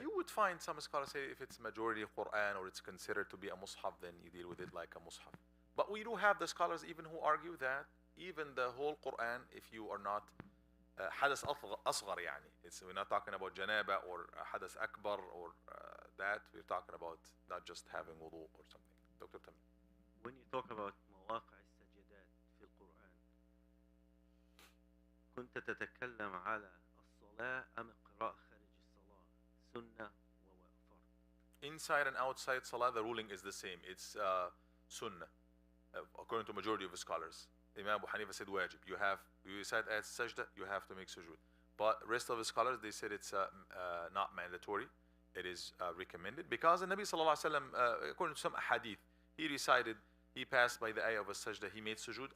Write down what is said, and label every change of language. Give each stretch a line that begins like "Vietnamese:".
English: You would find some scholars say if it's majority of Quran or it's considered to be a Mus'haf, then you deal with it like a Mus'haf. But we do have the scholars even who argue that even the whole Quran, if you are not
Arabic: حدث أصغر
English: we're not talking about janaba or
Arabic: حدث أكبر
English: or that. We're talking about not just having wudu or something. Dr. Tamim.
Arabic: When you talk about مواقع السجدات في القرآن كنت تتكلم على الصلاة أم القراءة خارج الصلاة سنة وفرض.
English: Inside and outside Salah, the ruling is the same. It's Sunnah, according to majority of the scholars. Imam Abu Hanifa said wajib. You said as sajda, you have to make sujood. But rest of the scholars, they said it's not mandatory. It is recommended because the Nabi sallallahu alaihi wasallam, according to some hadith, he passed by the ayah of a sajda, he made sujood.